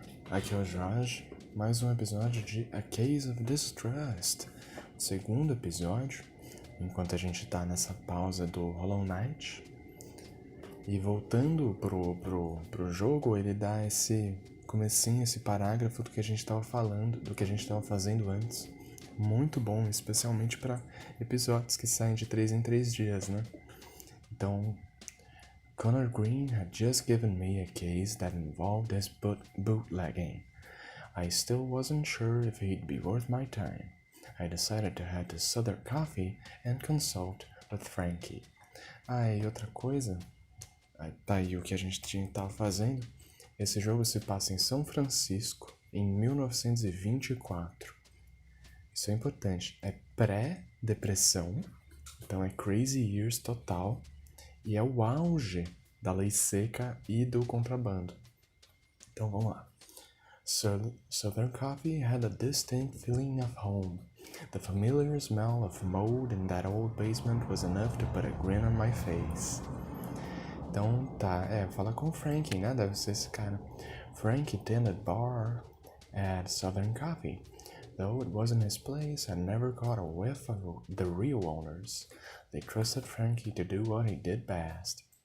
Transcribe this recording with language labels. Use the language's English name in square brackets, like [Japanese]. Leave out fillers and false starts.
[Portuguese] Aqui é o Jorge, mais um episódio de A Case of Distrust, o segundo episódio, enquanto a gente tá nessa pausa do Hollow Knight. E voltando pro jogo, ele dá esse comecinho, esse parágrafo do que a gente tava falando, do que a gente tava fazendo antes. Muito bom, especialmente para episódios que saem de 3 em 3 dias, né? [English] Então, Connor Green had just given me a case that involved his bootlegging. I still wasn't sure if he'd be worth my time. I decided to head to Southern Coffee and consult with Frankie. [Portuguese] E outra coisa, tá aí o que a gente tava fazendo. Esse jogo se passa em São Francisco, em 1924. Isso é importante, é pré-depressão, então é [English] crazy years [Portuguese] total. E é o auge da lei seca e do contrabando. Então vamos lá. [English] Southern Coffee had a distinct feeling of home. The familiar smell of mold in that old basement was enough to put a grin on my face. [Portuguese] Então tá, fala com o Frankie, né? Deve ser esse cara. [English] Frankie tended bar at Southern Coffee. Though it wasn't his place, I never caught a whiff of the real owners. They trusted Frankie to do what he did best.